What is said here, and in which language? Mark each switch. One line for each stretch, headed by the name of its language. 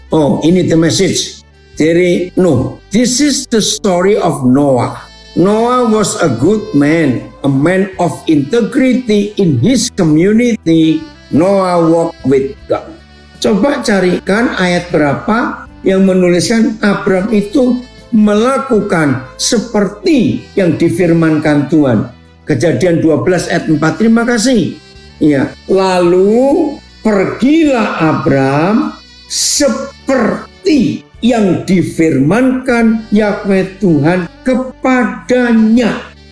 Indonesian: Oh, ini
English: the message
Indonesian: dari Nuh.
English: This is the story of Noah. Noah was a good man, a man of integrity in his community. Noah walked with God.
Indonesian: Coba carikan ayat berapa yang menuliskan Abram itu melakukan seperti yang difirmankan Tuhan. Kejadian 12 ayat 4. Terima kasih. Ya, lalu pergilah Abram seperti yang difirmankan Yahweh Tuhan kepadanya.